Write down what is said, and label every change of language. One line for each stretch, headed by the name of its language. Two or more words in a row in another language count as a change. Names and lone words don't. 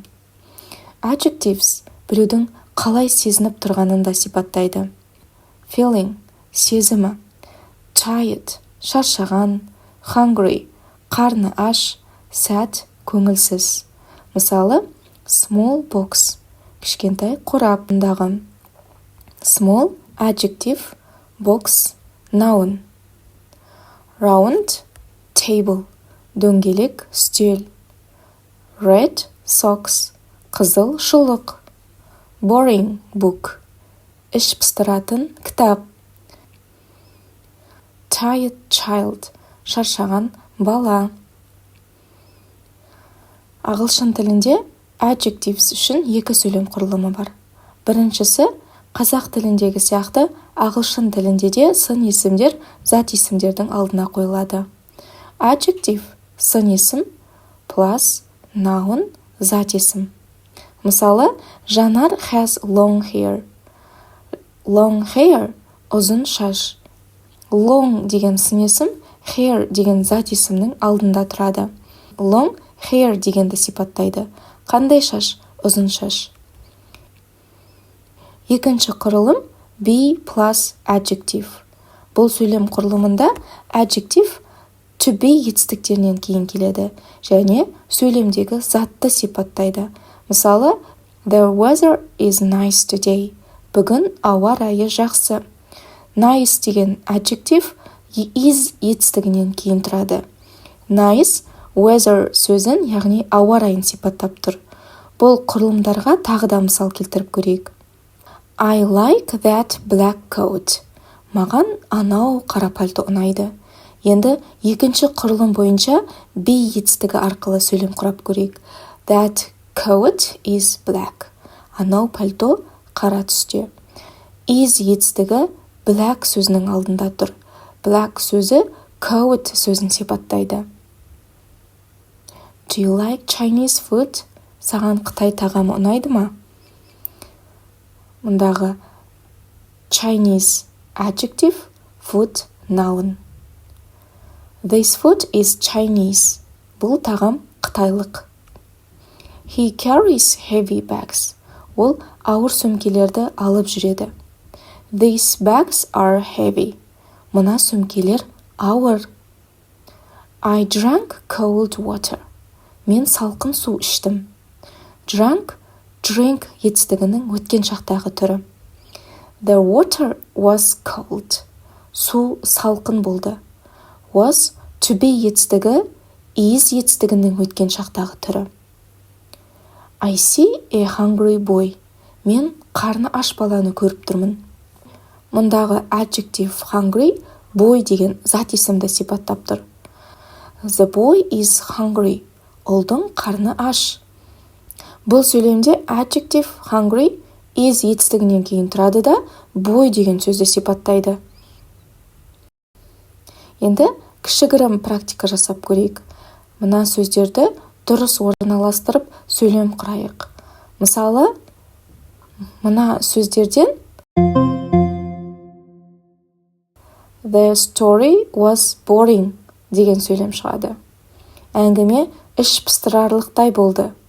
Kazakh: Adjectives біреудің қалай сезініп тұрғанын да сипаттайды. Feeling, сезімі, tired, шаршаған, hungry, қарны аш, sad, көңілсіз. Мысалы,
English: small box,
Kazakh: кішкентай қорабындағы.
English: Small, adjective, box, noun. Round, table,
Kazakh: дөңгелек, стөл.
English: Red, socks,
Kazakh: қызыл, шұлық.
English: Boring, book,
Kazakh: іш пыстыратын кітап.
English: Tired child,
Kazakh: шаршаған бала. Ағылшын тілінде adjectives үшін екі сөйлем құрылымы бар. Біріншісі, қазақ тіліндегі сияқты ағылшын тілінде де сын есімдер зат есімдердің алдына қойылады. Adjective сын есім
English: plus noun
Kazakh: зат есім.
English: Мысалы, Жанар has long hair. Long hair
Kazakh: ұзын шаш. Long деген сын есім, hair деген зат есімнің алдында тұрады.
English: Long hair
Kazakh: дегенді сипаттайды. Қандай шаш? Ұзын шаш. Екінші құрылым
English: be plus adjective.
Kazakh: Бұл сөйлем құрылымында
English: adjective to be
Kazakh: етістіктерінен кейін келеді және сөйлемдегі затты сипаттайды. Мысалы,
English: the weather is nice today.
Kazakh: Бүгін ауа райы жақсы. Nice деген
English: adjective is
Kazakh: етістігінен кейін тұрады.
English: Nice weather
Kazakh: сөзін, яғни ауа райын сипаттап тұр. Бұл құрылымдарға тағы да мысал келтіріп көрейік.
English: I like that black coat.
Kazakh: Маған анау қара пальто ұнайды. Енді екінші құрылым бойынша be етістігі арқылы сөйлем құрап көрейік.
English: That coat is black.
Kazakh: Анау пальто қара түсте. Is етістігі black сөзінің алдында тұр. Black сөзі coat сөзін сипаттайды.
English: Do you like Chinese food?
Kazakh: Саған Қытай тағамы ұнайды ма?
English: Мұндағы Chinese adjective, food, noun. This food is Chinese.
Kazakh: Бұл тағам қытайлық.
English: He carries heavy bags.
Kazakh: Ол ауыр сөмкелерді алып жүреді.
English: These bags are heavy.
Kazakh: Мына сөмкелер ауыр.
English: I drank cold water.
Kazakh: Мен салқын су іштім.
English: Drank, drink
Kazakh: етістігінің өткен шақтағы түрі.
English: The water was cold.
Kazakh: Су салқын болды.
English: Was, to be
Kazakh: етістігі is етістігінің өткен шақтағы түрі.
English: I see a hungry boy.
Kazakh: Мен қарны аш баланы көріп тұрмын. Мұндағы
English: adjective hungry, boy
Kazakh: деген зат есімді сипаттап тұр.
English: The boy is hungry.
Kazakh: Ұлдың қарны аш. Бұл сөйлемде
English: adjective hungry is
Kazakh: етістігінен кейін тұрады да boy деген сөзді сипаттайды. Енді кішігірім практика жасап көрейік. Мына сөздерді дұрыс орналастырып сөйлем құрайық. Мысалы, мына сөздерден
English: The story was boring
Kazakh: деген сөйлем шығады. Әңгіме іш пыстырарлықтай болды.